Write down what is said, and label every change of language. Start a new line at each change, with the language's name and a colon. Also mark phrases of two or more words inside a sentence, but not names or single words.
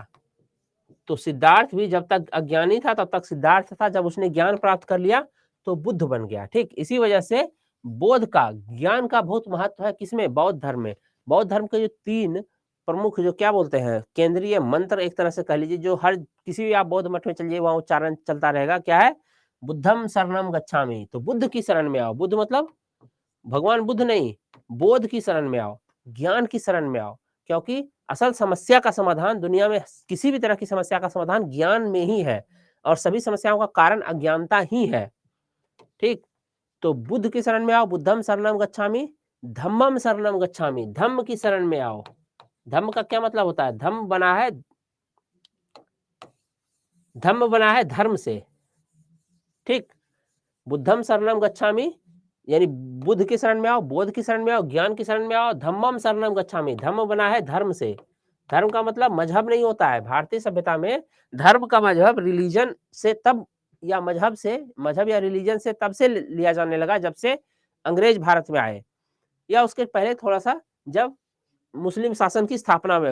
Hindi: तो सिद्धार्थ भी जब तक अज्ञानी था तब तक सिद्धार्थ था, जब उसने ज्ञान प्राप्त कर लिया तो बुद्ध बन गया। ठीक, इसी वजह से बोध का, ज्ञान का बहुत महत्व है किसमें? बौद्ध धर्म में। बौद्ध धर्म के जो 3 प्रमुख जो क्या बोलते हैं, केंद्रीय मंत्र एक तरह से कह लीजिए, जो हर किसी भी आप बौद्ध मठ में चलिए वहां उच्चारण चलता रहेगा, क्या है?
Pali: बुद्धम शरणम गच्छामि।
Hindi: तो बुद्ध की शरण में आओ। बुद्ध मतलब भगवान बुद्ध नहीं, बोध की शरण में आओ, ज्ञान की शरण में आओ। क्योंकि असल समस्या का समाधान दुनिया में, किसी भी तरह की समस्या का समाधान ज्ञान में ही है, और सभी समस्याओं का कारण अज्ञानता ही है। ठीक, तो बुद्ध की शरण में आओ,
Pali: बुद्धम शरणम गच्छामि, धम्मम शरणम गच्छामि,
Hindi: धम्म की शरण में आओ। धम्म का क्या मतलब होता है? धम्म बना है, धम्म बना है धर्म से। ठीक,
Pali: बुद्धम शरणम गच्छामि
Hindi: यानी बुद्ध की शरण में आओ, बोध की शरण में आओ, ज्ञान की शरण में आओ।
Pali: धम्मम शरणम गच्छामि,
Hindi: धम्म बना है धर्म से। धर्म का मतलब मजहब नहीं होता है। भारतीय सभ्यता में धर्म का मजहब रिलीजन से तब, या मजहब से, मजहब या रिलीजन से तब से लिया जाने लगा जब से अंग्रेज भारत में आए, या उसके पहले थोड़ा सा, जब मुस्लिम शासन की स्थापना हुई।